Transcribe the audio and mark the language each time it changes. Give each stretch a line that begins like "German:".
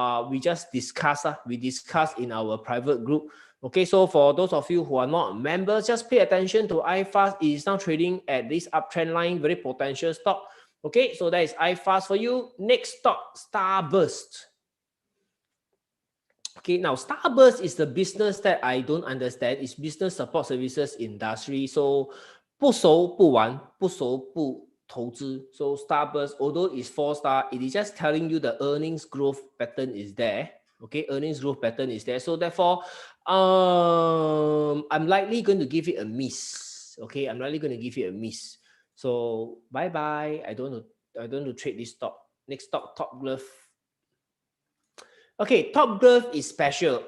English: We just discussed in our private group. Okay, so for those of you who are not members, just pay attention to iFast. It is now trading at this uptrend line, very potential stock. Okay, so that is iFast for you. Next stock, Starburst. Okay, now Starburst is the business that I don't understand. It's business support services industry.
Chinese: So 不熟不玩，不熟不投资.
English: So Starburst, although it's 4-star, it is just telling you the earnings growth pattern is there. Okay, earnings growth pattern is there. So therefore, I'm likely going to give it a miss. Okay, I'm likely going to give it a miss. So bye bye. I don't want to trade this stock. Next stock, Top Glove. Okay, Top Glove is special.